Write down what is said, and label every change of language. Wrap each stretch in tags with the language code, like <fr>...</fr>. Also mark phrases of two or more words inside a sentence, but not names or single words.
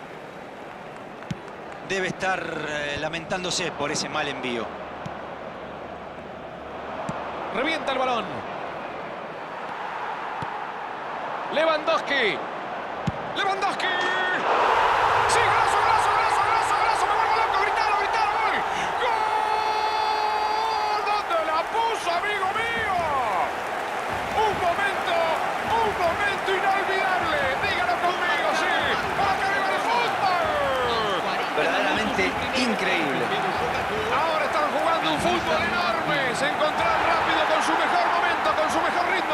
<es>Debe estar lamentándose por ese mal envío. Revienta el balón. Lewandowski. ¡Lewandowski! ¡Sí, golazo, golazo, golazo, golazo, golazo! ¡Me vuelvo loco! ¡Gritalo, gritalo! ¡Gol! ¡Gol! ¿Dónde la puso, amigo mío? Un momento inolvidable. Dígalo conmigo, sí. ¡Para que viva el fútbol! Verdaderamente increíble. Ahora están jugando un fútbol enorme. Se encontraron rápido con su mejor momento, con su mejor ritmo.</es>